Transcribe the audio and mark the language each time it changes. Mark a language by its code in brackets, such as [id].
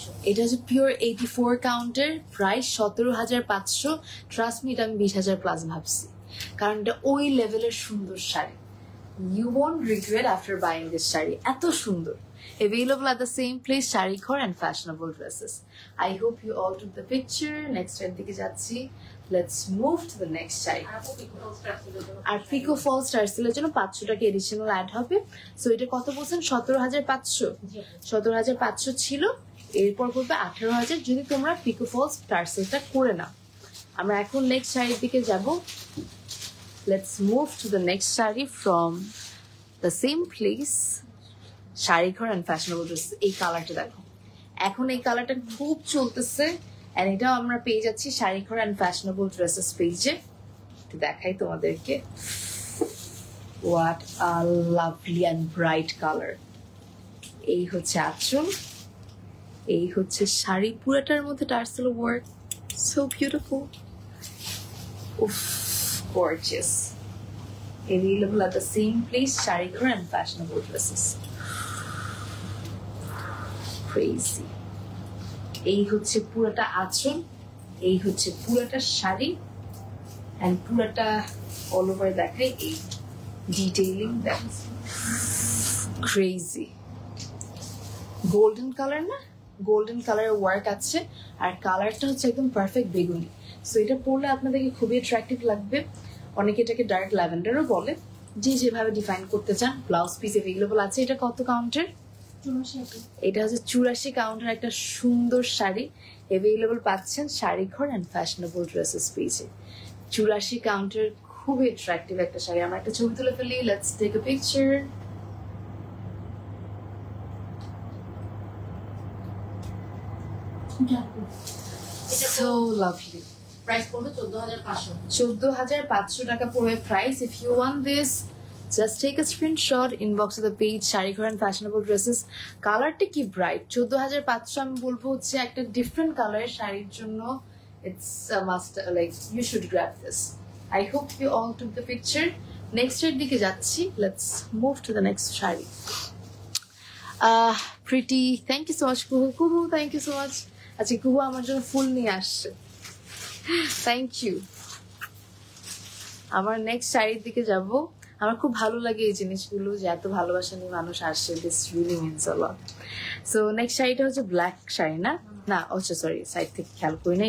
[bn] এটা হচ্ছে pure 84 কাউন্টের, price 17,500। Trust me, এটা আমি 20,000 প্লাস ভাবছি, কারণ এটা ওই লেভেলের সুন্দর sari. [en] you won't regret after buying this [bn] sari, এত সুন্দর। [en] Available at the same place, Sharikhor and fashionable dresses. I hope you all took the picture. [bn] Next time dike jacchi. [en] Let's move to the next sari. [bn] আর pico false টার্সেলের জন্য 500 টাকা additional add হবে। So এটা কত বলছেন? 17,500। 17,500 ছিল, এরপর করবে 18,000 যদি তোমরা পিকো ফলস টার্সেলটা করে নাও। আমরা এখন নেক্সট শাড়ির দিকে যাব। [en] Let's move to the next sari from the same place, Sarighar and fashionable dress. [bn] এই কালারটা দেখো, এখন এই কালারটা খুব চলতেছে, এন্ড এটাও আমরা পেয়ে যাচ্ছি শাড়িঘর অ্যান্ড ফ্যাশনেবল ড্রেসেস পেজে। একটু দেখাই তোমাদেরকে। [en] What a lovely and bright colour. [bn] এই হচ্ছে আঁচল, এই হচ্ছে শাড়ি, পুরাটার মধ্যে টার্সেল ওয়ার্ক, সো বিউটিফুল। উফ, gorgeous. [en] Available at the same place, Sharikhor and fashionable dresses. Crazy. [bn] এই হচ্ছে পুরোটা আঁচল, এই হচ্ছে পুরোটা শাড়ি, এন্ড পুরোটা অল ওভার দেখাই। [en] এই detailing that's crazy. [bn] Golden colour না, গোল্ডেন কালারের ওয়ার্ক আছে, আর কালারটা হচ্ছে একদম পারফেক্ট বেগুনি। সো এটা পরলে আপনাদেরকে খুবই অ্যাট্রাকটিভ লাগবে। অনেকে এটাকে ডার্ক ল্যাভেন্ডারও বলে, যে যেভাবে ডিফাইন করতে চান। ব্লাউজ পিস এভেলেবল আছে। এটা কত কাউন্টের? এটা হচ্ছে 84 কাউন্টের একটা সুন্দর শাড়ি এভেলেবল পাচ্ছেন শাড়িঘর অ্যান্ড ফ্যাশনেবল ড্রেসেস পেজে। 84 কাউন্টের খুবই অ্যাট্রাকটিভ একটা শাড়ি। আমরা একটা ছবি তুলে ফেলি। [en] Let's take a picture. So lovely. [bn] Price পড়বে 14,500। 14,500 টাকা পড়বে price. [en] If you want this, just take a screenshot, inbox to the page Sharikhor and fashionable dresses. [bn] কালারটা কি ব্রাইট। 14,500 আমি বলবো হচ্ছে একটা ডিফারেন্ট কালারের শাড়ির জন্য [en] it's a must, like you should grab this. I hope you all took the picture. [bn] Next এর দিকে যাচ্ছি। [en] Let's move to the next sari. Pretty, thank you so much Kuhu. Kuhu, thank you so much। [bn] আচ্ছা, কুহু আমার জন্য ফুল নিয়ে আসছে, থ্যাংক ইউ। আমার নেক্সট শাড়ির দিকে যাব। আমার খুব ভালো লাগে এই জিনিসগুলো, যে এত ভালোবাসা নিয়ে মানুষ আসে। [en] This really means a lot. [bn] So next শাড়িটা হচ্ছে ব্ল্যাক শাড়ি না, না আচ্ছা সরি, সাইড থেকে খেয়াল করি না।